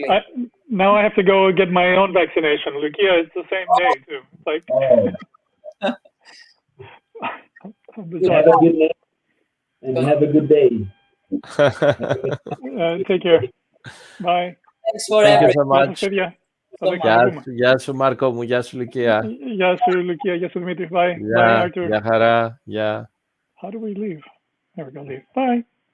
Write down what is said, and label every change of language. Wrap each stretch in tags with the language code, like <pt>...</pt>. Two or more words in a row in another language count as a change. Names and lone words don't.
<en>Now I have to go get my own vaccination. Lucia, it's the same day too. It's like. Have a good night and have a good day. Take care. Bye. Thanks for Thank you everything. so much.</en> <el>Γεια σου Μάρκο μου, γεια σου Λουκία. Γεια σου Λουκία, γεια σου Δημήτρη.</el> <en>Bye. Bye Artur.</en> <el>Γεια χαρά. Γεια.</el> <en>How do we leave? There we go, leave. Bye.</en>